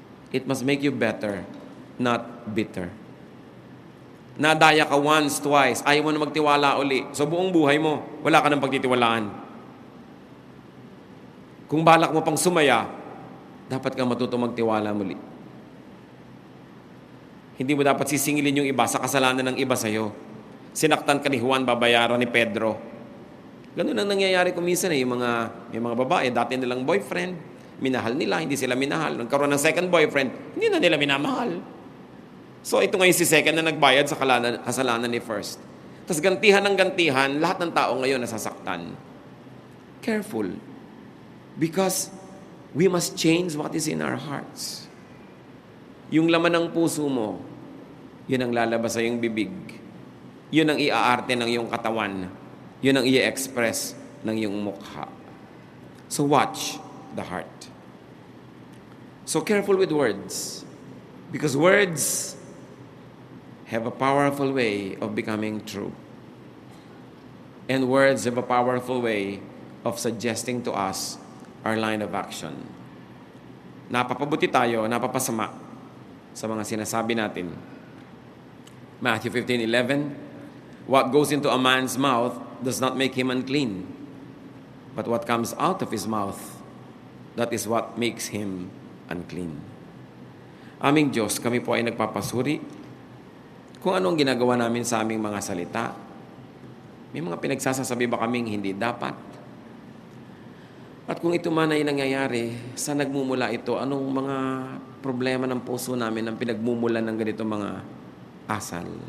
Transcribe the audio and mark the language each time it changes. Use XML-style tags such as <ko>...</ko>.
<en>It must make you better, not bitter.</en> <tl>Nadaya ka</tl> <en>once, twice,</en> <tl>ayaw mo na magtiwala uli. So buong buhay mo, wala ka ng pagtitiwalaan. Kung balak mo pang sumaya, dapat ka matuto magtiwala muli. Hindi mo dapat sisingilin yung iba sa kasalanan ng iba sa'yo. Sinaktan ka ni Juan, babayaran ni Pedro. Ganun ang nangyayari kung minsan yung mga babae, dati nilang boyfriend, minahal nila, hindi sila minahal. Nagkaroon ng second boyfriend, hindi na nila minamahal. So ito ngayon si second na nagbayad sa kasalanan ni first. Tapos gantihan ng gantihan, lahat ng tao ngayon nasasaktan.</tl> <en>Careful. Because we must change what is in our hearts.</en> <tl>Yung laman ng puso mo, yun ang lalabas sa iyong bibig. Yun ang iaarte ng iyong katawan. Yun ang i-express ng iyong mukha.</tl> <en>So watch the heart. So careful with words. Because words have a powerful way of becoming true. And words have a powerful way of suggesting to us our line of action.</en> <tl>Napapabuti tayo, napapasama sa mga sinasabi natin.</tl> <en>Matthew 15:11, what goes into a man's mouth does not make him unclean, but what comes out of his mouth, that is what makes him unclean.</en> <tl>Aming Diyos, kami po ay nagpapasuri kung anong ginagawa namin sa aming mga salita. May mga pinagsasasabi ba kaming hindi dapat? At kung ito man ay nangyayari, saan nagmumula ito? Anong mga problema ng puso namin ang pinagmumulan ng ganito mga asal?</tl>